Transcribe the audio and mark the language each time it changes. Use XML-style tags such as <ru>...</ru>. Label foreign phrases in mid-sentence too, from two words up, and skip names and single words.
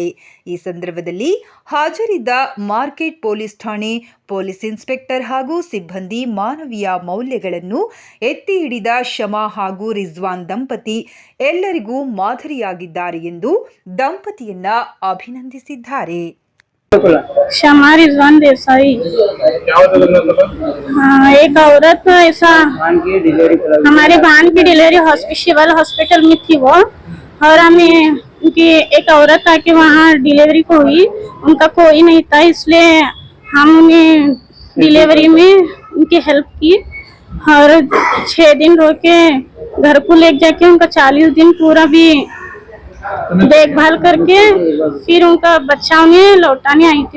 <kn>ಈ ಸಂದರ್ಭದಲ್ಲಿ ಹಾಜರಿದ್ದ ಮಾರ್ಕೆಟ್ ಪೊಲೀಸ್ ಠಾಣೆ ಪೊಲೀಸ್ ಇನ್ಸ್ಪೆಕ್ಟರ್ ಹಾಗೂ ಸಿಬ್ಬಂದಿ ಮಾನವೀಯ ಮೌಲ್ಯಗಳನ್ನು ಎತ್ತಿ ಹಿಡಿದ ಶಮಾ ಹಾಗೂ ರಿಜ್ವಾನ್ ದಂಪತಿ ಎಲ್ಲರಿಗೂ ಮಾದರಿಯಾಗಿದ್ದಾರೆ ಎಂದು ದಂಪತಿಯನ್ನ ಅಭಿನಂದಿಸಿದ್ದಾರೆ.</kn> <hi>शमा रिजवान देसाई। एक औरत ऐसा हमारे भान की डिलीवरी</hi> <en>civil hospital</en> <hi>में थी वो, और हमें उनकी एक औरत आके वहाँ डिलीवरी को हुई, उनका कोई नहीं था, इसलिए हम उन्हें डिलीवरी में उनकी हेल्प की और 6 दिन रोके घर को ले जाके उनका 40 दिन पूरा भी देखभाल करके फिर उनका बच्चा उन्हें लौटाने आई थी।</hi>